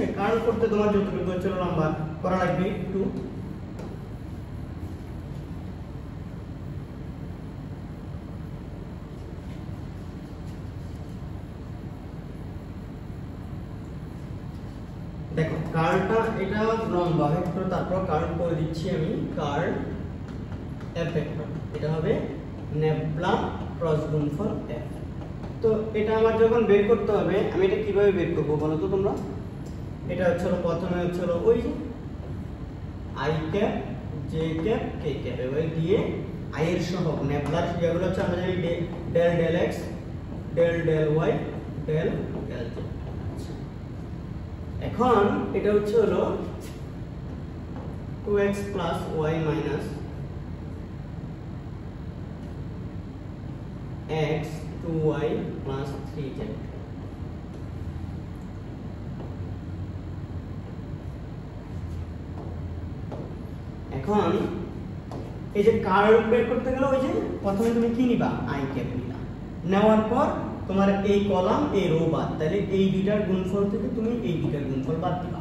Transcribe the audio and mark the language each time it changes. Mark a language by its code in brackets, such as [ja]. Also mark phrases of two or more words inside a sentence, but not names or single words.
[bn] কার্ল করতে তোমার যতটুকু হচ্ছে লম্বা করা লাগবে 2, দেখো কার্লটা এটা লম্বা ভেক্টর, তারপর কার্ল করে দিচ্ছি আমি [en] curl f vector, [bn] এটা হবে [en] nabla cross [bn] গুণফল f। তো এটা আমার যখন বের করতে হবে আমি এটা কিভাবে বের করব বলো তো তোমরা, এটা হচ্ছে প্রথমে হচ্ছে ওই [en] i cap j cap k cap [bn] এভাবে দিয়ে i এর সহগ নেবলার যেগুলো হচ্ছে আমরা জানি [en] del x del y del z। [bn] এখন এটা হচ্ছে হলো [en] 2x plus y minus x 2y plus 3z। [bn] এখন এই যে কার্ভ বের করতে গেলে ওই যে প্রথমে তুমি কি নিবা [en] i cap [bn] নিবা, নেওয়ার পর তোমার এই কলাম এই রো বাদ, তাহলে এই দুইটার গুণফল থেকে তুমি এই দুইটার গুণফল বাদ দিবা।